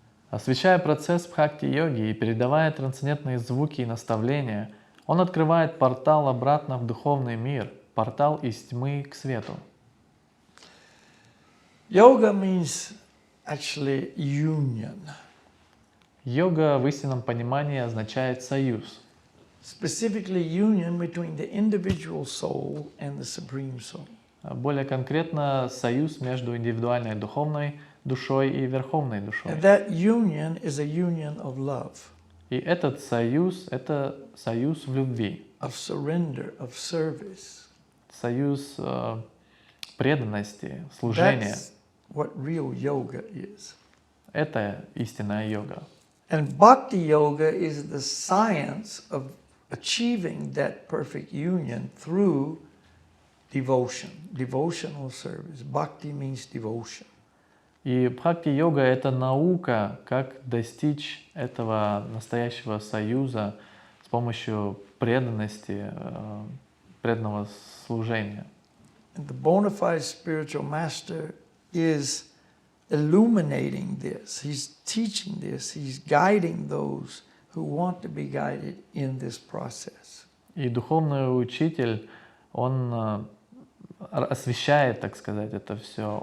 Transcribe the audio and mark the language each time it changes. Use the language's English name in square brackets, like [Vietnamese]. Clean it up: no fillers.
[Russian] Освещая процесс бхакти-йоги и передавая трансцендентные звуки и наставления, он открывает портал обратно в духовный мир, портал из тьмы к свету. [English] Yoga means actually union. [Russian] Йога в истинном понимании означает союз. [English] Specifically union between the individual soul and the supreme soul. [Russian] Более конкретно, союз между индивидуальной духовной душой и верховной душой. [English] And that union is a union of love. [Russian] И этот союз — это союз в любви. [English] Of surrender, of service. [Russian] Союз преданности, служения. [English] That's what real yoga is. [Russian] Это истинная йога. [English] And bhakti yoga is the science of achieving that perfect union through devotion, devotional service. Bhakti means devotion. [Russian] И бхакти-йога — это наука, как достичь этого настоящего союза с помощью преданности, преданного служения. [English] And the bona fide spiritual master is illuminating this. He's teaching this. He's guiding those who want to be guided in this process. [Russian] И духовный учитель, он освещает, так сказать, это все.